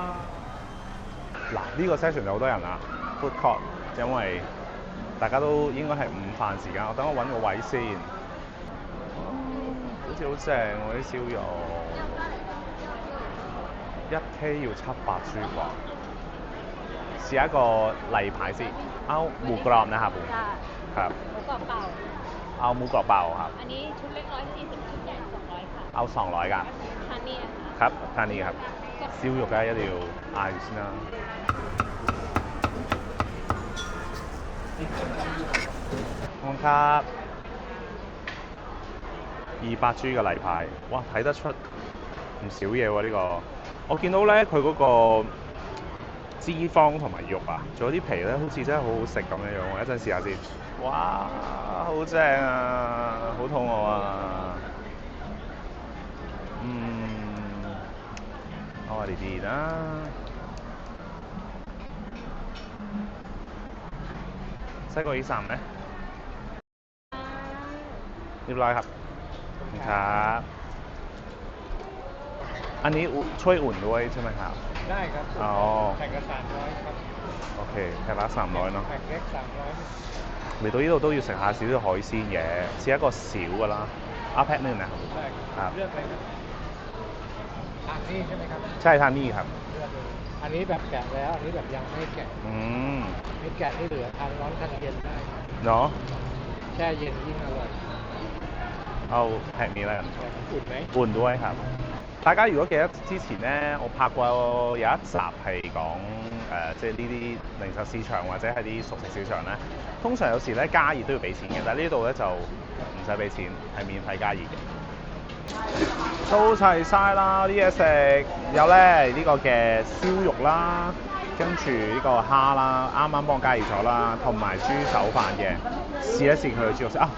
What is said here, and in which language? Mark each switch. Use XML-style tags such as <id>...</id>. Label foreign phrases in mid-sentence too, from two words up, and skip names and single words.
<yue>嗱，呢個 session 就好多人啦 ，</yue> <en>food court，</en> <yue>因為大家都應該係午飯時間。我等我揾個位先。好似好正喎啲燒肉，1K 要700銖啩。試一個例牌先，</yue> <th>เอาหมูกรอบนะครับผมครับ หมูกรอบเปล่า เอาหมูกรอบเปล่าครับ อันนี้ชุดเล็ก140ชุดใหญ่200ค่ะ เอา200㗎 ทานนี่ค่ะ ครับทานนี้ครับ</th> <yue>燒肉咧一定要嗌先啦。看卡200G 嘅例牌，哇睇得出唔少嘢喎呢個。我見到咧佢嗰個脂肪同埋肉啊，仲有啲皮咧，好似真係好好食咁樣樣喎。一陣試下先。哇，好正啊！好肚餓啊！我哋啲啦，</yue> <th>ไส้กรอกอีสานไหมเรียบร้อยครับครับอันนี้ช่วยอุ่นด้วยใช่ไหมครับ ได้ครับ อ๋อ แพ็คละ300ครับ โอเคแพ็คละ300เนาะ แพ็คเล็ก300</th> <yue>嚟到呢度都要食下少少海鮮嘅，試一個小㗎啦。</yue> <th>แพ็ค1นะครับ ได้ ครับ เลือกเลยครับทานนี่ใช่ไหมครับ ใช่ทานนี่ครับ เลือกเลยอันนี้แบบแกะแล้วอันนี้แบบยังไม่แกะไม่แกะนี่เหลือทานร้อนทานเย็นได้ครับ เนาะ แช่เย็นยิ่งอร่อย เอาแพ็คนี้แล้วกัน แต่อุ่นไหม อุ่นด้วยครับ。</th> <yue>大家如果記得之前咧，我拍過有一集係講即係呢啲零售市場或者係啲熟食市場咧，通常有時咧加熱都要俾錢嘅，但係呢度咧就唔使俾錢，係免費加熱嘅。都齊晒啦啲嘢食，有咧呢個嘅燒肉啦，跟住呢個蝦啦，啱啱幫我加熱咗啦，同埋豬手飯嘅，試一試佢嘅豬肉先啊！</yue>